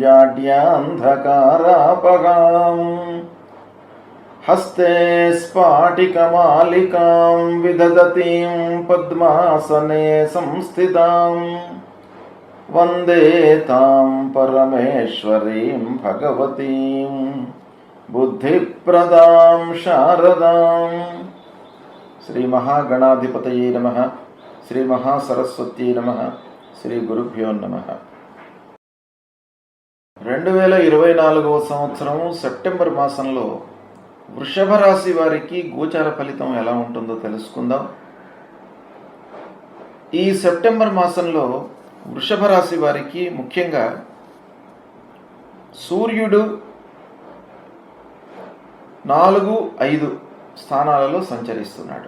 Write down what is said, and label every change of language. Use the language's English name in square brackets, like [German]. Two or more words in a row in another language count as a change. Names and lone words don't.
[Sanskrit] जाड्यान्धकारापगाम् हस्ते स्फाटिकमालिकां विदधतीं पद्मासने संस्थितां वन्दे तां परमेश्वरीं भगवतीं बुद्धिप्रदां शारदां। श्री महागणाधिपतये नमः। श्री महासरस्वत्यै नमः। श्री गुरुभ्यो नमः। [Telugu] 2024వ సంవత్సరము సెప్టెంబర్ మాసంలో వృషభ రాశి వారికి గోచార ఫలితం ఎలా ఉంటుందో తెలుసుకుందాం. ఈ సెప్టెంబర్ మాసంలో వృషభ రాశి వారికి ముఖ్యంగా సూర్యుడు 4, 5 స్థానాలలో సంచరిస్తున్నాడు.